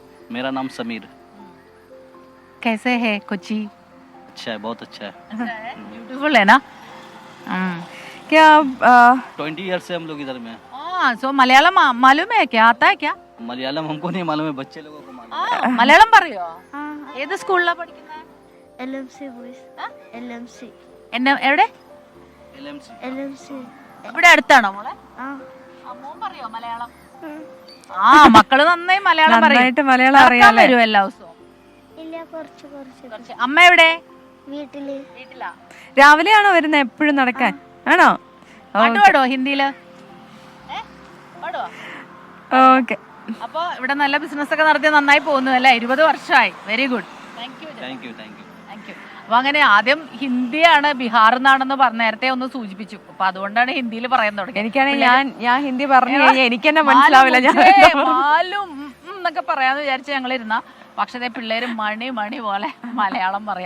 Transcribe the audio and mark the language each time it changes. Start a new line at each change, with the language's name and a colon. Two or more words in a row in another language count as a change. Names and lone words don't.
Hindi: मेरा नाम समीर। कैसे है कोची? अच्छा है, बहुत अच्छा है। ब्यूटीफुल है ना? क्या 20 ईयर से हम लोग इधर में हैं। हाँ, सो मलयालम मालूम है क्या? आता है क्या? मलयालम हमको नहीं मालूम है, बच्चे लोगों को मालूम
Malayalam: മലയാളം പറയോ? ഏത് സ്കൂളിലാ പഠിക്കുന്നത്?
Hindi: LMC boys। LMC।
Malayalam: എവിടെ?
Hindi: है। LMC। LMC।
Malayalam: ഇവിടെ അടുത്താണോ മോളെ? മോൻ പറയോ മലയാളം? ആ, മക്കള് നന്നായി മലയാളം നന്നായിട്ട് മലയാളം അറിയാലേ? വരും എല്ലാ ദിവസവും? ഇല്ല, കുറച്ച്. അമ്മ എവിടെ? വീട്ടിലാ. രാവിലെയാണോ വരുന്നത് എപ്പോഴും നടക്കാൻ? ആണോ? പാട്ട് പാടോ ഹിന്ദിയില്? ഓക്കെ. അപ്പൊ ഇവിടെ നല്ല ബിസിനസ് ഒക്കെ നടത്തി നന്നായി പോകുന്നു അല്ലേ? 20 വർഷമായി.
English: very good. thank you. thank you, thank you.
Malayalam: അപ്പൊ അങ്ങനെ ആദ്യം ഹിന്ദിയാണ്, ബിഹാറിൽ നിന്നാണെന്ന് നേരത്തെ ഒന്ന് സൂചിപ്പിച്ചു. അപ്പൊ അതുകൊണ്ടാണ് ഹിന്ദിയിൽ പറയാൻ തുടങ്ങി. എനിക്കാണെങ്കിൽ ഞാൻ ഹിന്ദി പറഞ്ഞു കഴിഞ്ഞാൽ എനിക്ക് തന്നെ മനസ്സിലാവില്ല. എന്നൊക്കെ പറയാന്ന് വിചാരിച്ച് ഞങ്ങൾ ഇരുന്ന, പക്ഷേ പിള്ളേര് മണി പോലെ മലയാളം പറയാ.